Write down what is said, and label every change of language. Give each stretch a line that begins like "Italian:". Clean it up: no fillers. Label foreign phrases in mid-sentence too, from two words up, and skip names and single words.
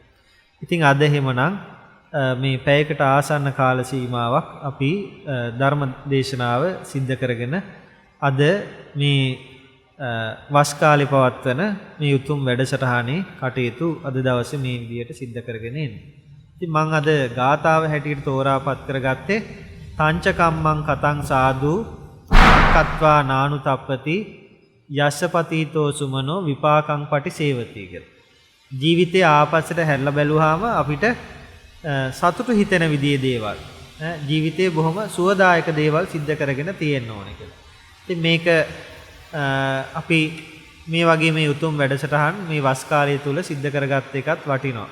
Sinhala: ඉතින් අද එහෙමනම් මේ පැයකට ආසන්න කාල සීමාවක් අපි ධර්ම දේශනාව සිද්ධ කරගෙන අද මේ වස් කාලේ පවත්වන මේ උතුම් වැඩසටහනේ කටයුතු අද දවසේ මේ විදියට සිද්ධ කරගෙන එන්නේ. ඉතින් මම අද ගාථාව හැටියට තෝරාපත් කරගත්තේ
Pali: තංචකම්මං කතං සාදු කତ୍වා නානුතප්පති යස්සපතීතෝ සුමනෝ විපාකං පටිසේවති
Sinhala: කියලා. ජීවිතේ ආපස්සට හැරිලා බැලුවාම අපිට සතුටු හිතෙන විදිහේ දේවල් ජීවිතේ බොහොම සුවදායක දේවල් සිද්ධ කරගෙන තියෙන්න ඕනේ කියලා. ඉතින් මේක අපි මේ වගේ මේ උතුම් වැඩසටහන් මේ වස් කාලය තුල සිද්ධ කරගත්ත එකත් වටිනවා.